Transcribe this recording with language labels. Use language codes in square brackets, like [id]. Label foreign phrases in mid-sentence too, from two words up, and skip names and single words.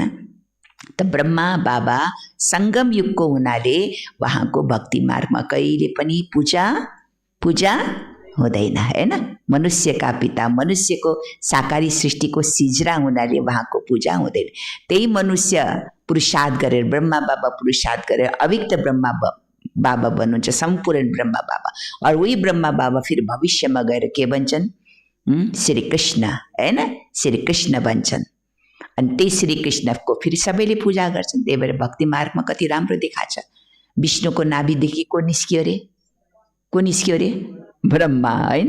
[ne] त ब्रह्मा बाबा सङ्गम युगको हुनाले उहाँको भक्ति मार्गमा कहिले पनि पूजा हुँदैन हैन। मनुष्यका पिता, मनुष्यको साकारी सृष्टिको सिजरा हुनाले उहाँको पूजा हुँदैन। त्यही मनुष्य पुरुषार्थ गरेर, ब्रह्मा बाबा पुरुषार्थ गरेर अव्यक्त ब्रह्मा बाबा बन्नुहुन्छ, सम्पूर्ण ब्रह्मा बाबा। [hi] और वही [ne] ब्रह्मा बाबा फिर भविष्यमा गएर के बन्छन्? श्री कृष्ण हैन, श्री कृष्ण बन्छन्। अनि त्यही श्री कृष्णको फेरि सबैले पूजा गर्छन्। त्यही भएर भक्ति मार्गमा कति राम्रो देखाछ। विष्णुको नाभिदेखि को निस्कियो रे? ब्रह्मा हैन।